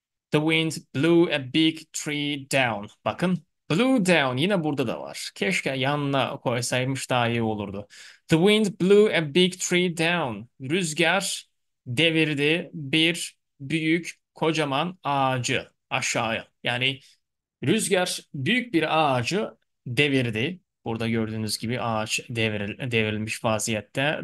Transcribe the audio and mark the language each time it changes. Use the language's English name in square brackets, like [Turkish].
[English] The wind blew a big tree down. [Turkish] Bakın, blew down yine burada da var. Keşke yanına koysaymış daha iyi olurdu. [English] The wind blew a big tree down. [Turkish] Rüzgar devirdi bir büyük kocaman ağacı aşağıya. Yani rüzgar büyük bir ağacı devirdi. Burada gördüğünüz gibi ağaç devrilmiş vaziyette.